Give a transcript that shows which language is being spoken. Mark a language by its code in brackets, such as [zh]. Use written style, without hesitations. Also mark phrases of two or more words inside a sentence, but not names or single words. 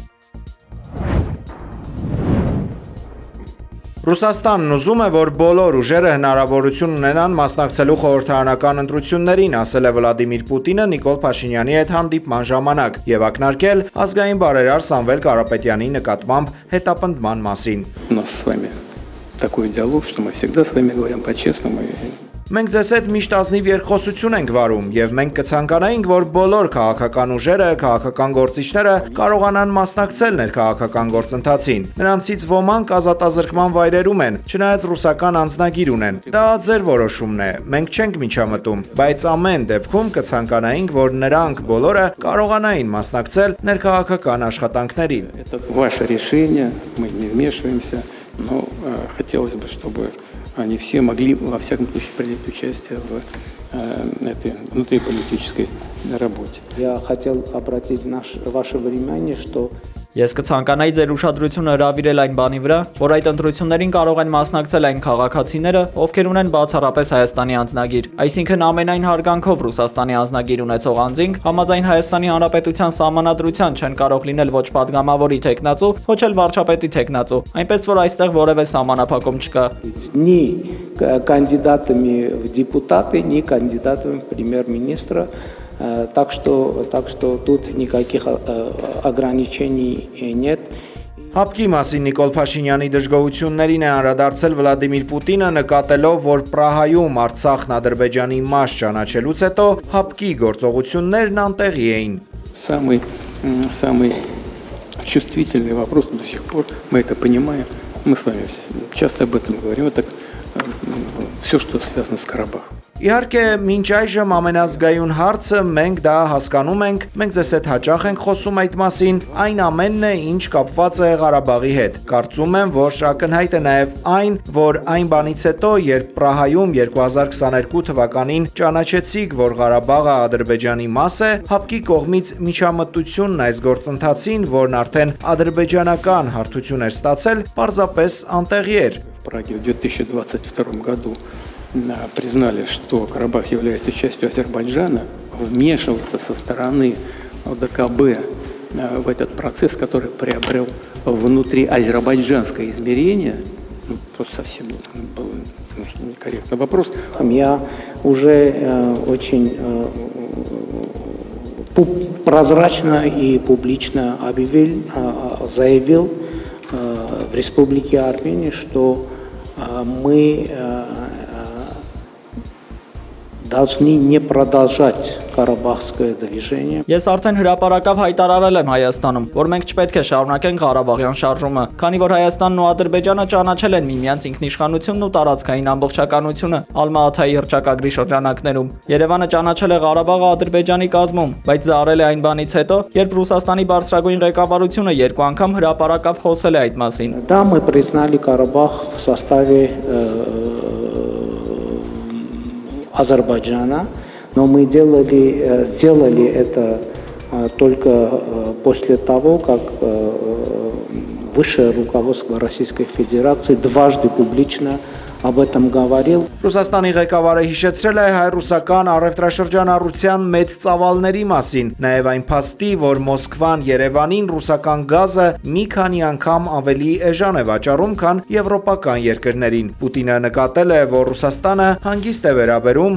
[hy] Ռուսաստանն ուզում է, որ բոլոր ուժերը հնարավորություն ունենան մասնակցելու խորհրդարանական ընտրություններին, ասել է Վլադիմիր Պուտինը Նիկոլ Փաշինյանի հետ հանդիպման ժամանակ եւ ակնարկել ազգային բարերար Սամվել Կարապետյանի նկատմամբ հետապնդման մասին։ [ru] У нас с вами такой диалог, что мы всегда с вами говорим по-честному. [hy] Մենք ձեզ հետ միշտ ազնիվ երկխոսություն ենք վարում եւ մենք կցանկանայինք, որ բոլոր քաղաքական ուժերը, քաղաքական գործիչները կարողանան մասնակցել ներքաղաքական գործընթացին։ Նրանցից ոմանք ազատազրկման վայրերում են, չնայած ռուսական անձնագիր ունեն։ Դա ձեր որոշումն է։ Մենք չենք միջամտում, բայց ամեն դեպքում կցանկանայինք, որ նրանք բոլորը կարողանային մասնակցել ներքաղաքական աշխատանքներին։ [ru] Это ваше решение, мы не вмешиваемся, но хотелось бы, чтобы они все могли, во всяком случае, принять участие в этой внутриполитической работе. Я хотел обратить ваше внимание, что [hy] Ես կցանկանայի ձեր ուշադրությունը հրավիրել այն բանի վրա, որ այդ ընտրություններին կարող են մասնակցել այն քաղաքացիները, ովքեր ունեն բացառապես Հայաստանի անձնագիր, այսինքն ամենայն հարգանքով Ռուսաստանի անձնագիր ունեցող անձինք համաձայն Հայաստանի Հանրապետության սահմանադրության չեն կարող լինել ոչ падգամավորի տեխնացու, ոչ էլ վարչապետի տեխնացու, այնպես որ այստեղ որևէ սահմանափակում չկա։ [ru] ни кандидатами в депутаты, ни кандидатами в премьер-министра. Так что тут никаких ограничений нет. [hy] Հապկի մասին Նիկոլ Փաշինյանի դժգոհություններին է անդրադարձել Վլադիմիր Պուտինը, նկատելով, որ Պրահայում Արցախն Ադրբեջանի մաս ճանաչելուց հետո հապկի գործողություններն անտեղի էին։ [ru] Самый чувствительный вопрос до сих пор, мы это понимаем, мы с вами часто об этом говорим, это все, что связано с Карабахом. [hy] Իհարկե, մինչ այժմ ամենազգայուն հարցը մենք դա հասկանում ենք, մենք ձեզ հետ հաճախ ենք խոսում այդ մասին, այն ամենն է, ինչ կապված է Ղարաբաղի հետ։ Կարծում եմ, որ ակնհայտ է նաև այն, որ այն բանից հետո, երբ Պրահայում 2022 թվականին ճանաչեցիք, որ Ղարաբաղը Ադրբեջանի մաս է, հապկի կողմից միջամտությունն այս գործընթացին, որն արդեն ադրբեջանական հարթություն էր ստացել, պարզապես անտեղի էր։ [ru] В Праге в 2022 году признали, что Карабах является частью Азербайджана, вмешиваться со стороны ОДКБ в этот процесс, который приобрел внутриазербайджанское измерение, просто совсем был некорректный вопрос. Я уже очень прозрачно и публично заявил в Республике Армения, что мы должны не продолжать Карабахское движение. [hy] Ես արդեն հրապարակավ հայտարարել եմ Հայաստանում, որ մենք չպետք է շարունակենք Ղարաբաղյան շարժումը, քանի որ Հայաստանն ու Ադրբեջանը ճանաչել են միմյանց ինքնիշխանությունն ու տարածքային ամբողջականությունը Ալմա-Աթայի հռչակագրի շրջանակներում։ Երևանը ճանաչել է Ղարաբաղը Ադրբեջանի կազմում, բայց դա արել է այն բանից հետո, երբ Ռուսաստանի բարձրագույն ղեկավարությունը երկու անգամ հրապարակավ խոսել է այդ մասին։ [ru] Да, мы признали Карабах в составе Азербайджана, но мы сделали это только после того, как высшее руководство Российской Федерации дважды публично об этом говорил. [hy] Ռուսաստանի ղեկավարը հիշեցրել է հայ-ռուսական առևտրաշրջանառության մեծ ծավալների մասին, նաև այն փաստի, որ Մոսկվան Երևանին ռուսական գազը մի քանի անգամ ավելի էժան է վաճառում, քան եվրոպական երկրներին։ Պուտինը նկատել է, որ Ռուսաստանը հանգիստ է վերաբերում